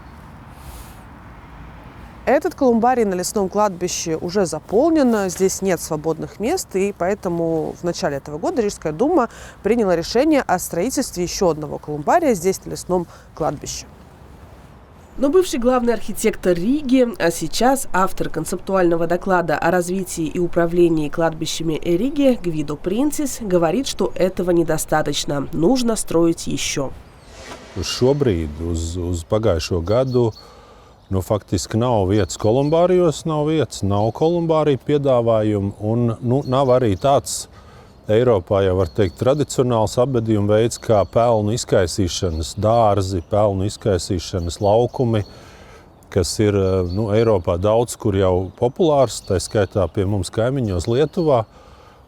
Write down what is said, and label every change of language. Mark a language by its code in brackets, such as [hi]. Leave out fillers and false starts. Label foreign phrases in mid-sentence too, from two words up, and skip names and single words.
[ru] Этот колумбарий на лесном кладбище уже заполнен, здесь нет свободных мест, и поэтому в начале этого года Рижская дума приняла решение о строительстве еще одного колумбария здесь, на лесном кладбище. Но бывший главный архитектор Риги, а сейчас автор концептуального доклада о развитии и управлении кладбищами Риги Гвидо Принцис говорит, что этого недостаточно, нужно строить еще. [lv] Šobrīd uz pagājušo gadu nu, faktiski nav vietas kolumbārijos, nav kolumbāriju piedāvājumu, un nu, nav arī tāds Eiropā, jau var teikt, tradicionāls apbedījuma veids kā pelnu izkaisīšanas dārzi, pelnu izkaisīšanas laukumi, kas ir nu, Eiropā daudz, kur jau populārs, tā skaitā pie mums kaimiņos Lietuvā.